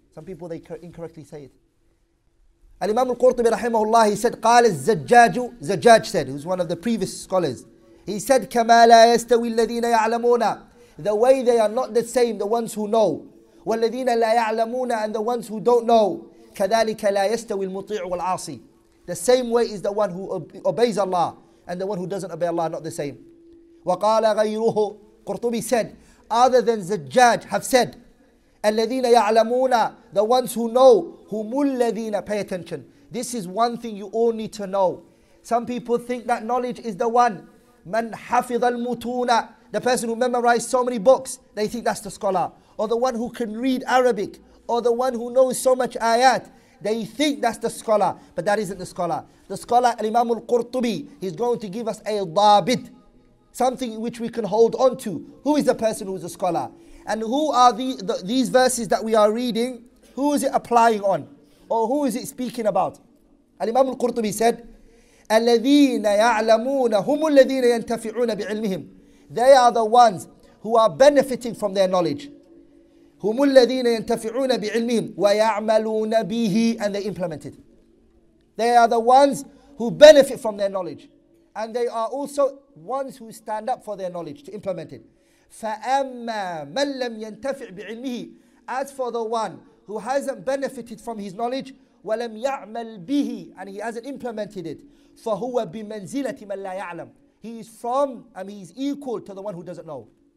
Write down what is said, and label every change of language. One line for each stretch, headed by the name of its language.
English: Some people, they incorrectly say it. Al-Imam al-Qurtubi rahimahullah, he said,
Arabic: قال الزجاج,
English: Zajjaj said, who's one of the previous scholars. He said,
Arabic: كما لا يستوي الذين يعلمون,
English: the way they are not the same, the ones who know.
Arabic: والذين لا يعلمون,
English: and the ones who don't know.
Arabic: كذلك لا يستوي المطيع والعاصي.
English: The same way is the one who obeys Allah and the one who doesn't obey Allah, not the same.
Arabic: وقال غيره,
English: Qurtubi said, other than Zajjaj have said,
Arabic: الذين يعلمون,
English: the ones who know,
Arabic: هم الذين,
English: pay attention. This is one thing you all need to know. Some people think that knowledge is the one,
Arabic: من حفظ المتون,
English: the person who memorized so many books, they think that's the scholar. Or the one who can read Arabic, or the one who knows so much ayat, they think that's the scholar, but that isn't the scholar. The scholar, Imam al-Qurtubi, he's going to give us a dabit, something which we can hold on to. Who is the person who is a scholar? And who are these verses that we are reading, who is it applying on? Or who is it speaking about? Imam al-Qurtubi said,
Arabic: الَّذِينَ يَعْلَمُونَ هُمُ الَّذِينَ يَنْتَفِعُونَ بِعِلْمِهِمْ,
English: they are the ones who are benefiting from their knowledge.
Arabic: هم الذين ينتفعون بعلمهم ويعملون به,
English: and they implement it. They are the ones who benefit from their knowledge, and they are also ones who stand up for their knowledge to implement it.
Arabic: فَأَمَّا مَنْ لَمْ يَنْتَفِعْ بِعِلْمِهِ,
English: as for the one who hasn't benefited from his knowledge,
Arabic: وَلَمْ يَعْمَلْ بِهِ,
English: and he hasn't implemented it,
Arabic: فَهُوَ بِمَنْزِلَةِ مَنْ لَا يَعْلَمْ,
English: he is from, and he is equal to the one who doesn't know.